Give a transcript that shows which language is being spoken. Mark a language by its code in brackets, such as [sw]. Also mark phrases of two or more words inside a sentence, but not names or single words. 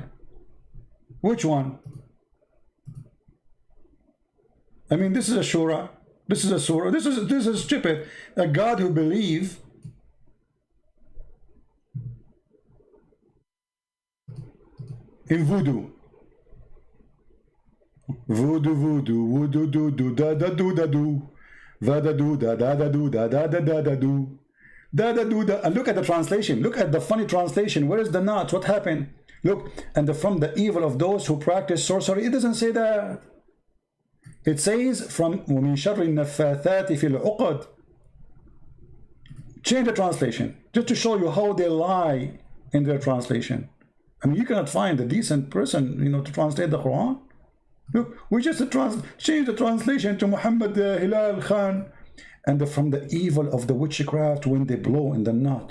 [en] Which one? I mean, this is a surah. This is a surah. This is stupid. A God who believes in voodoo. Voodoo, voodoo, voodoo, do, do, da, da, do, da, do, va, da, do, da, da, da, do, da, da, da, da, da, do, da, da, do, da. And look at the translation. Look at the funny translation. Where is the not? What happened? Look, and from the evil of those who practice sorcery. It doesn't say that. It says from [ar] وَمِن شَرِّ النَّفَّاثَاتِ فِي الْعُقَدِ. [en] Change the translation just to show you how they lie in their translation. I mean, you cannot find a decent person, to translate the Quran. Look, we just change the translation to Muhammad Hilal Khan. And from the evil of the witchcraft when they blow in the knot.